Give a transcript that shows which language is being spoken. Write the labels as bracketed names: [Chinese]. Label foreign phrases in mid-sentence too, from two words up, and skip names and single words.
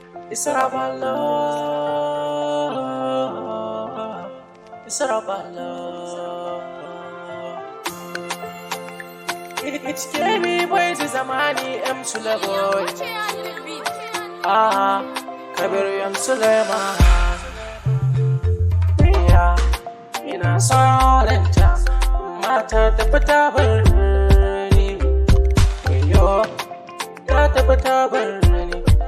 [English] It's all about love. It's all about love. It, it's Kemi Boys, it's Amani, M Sula Boy. Ah, Kabir M Suleiman. [Hausa] Yeah, ina son ta, mata ta fita birni. Yo, ta tafi ta birni.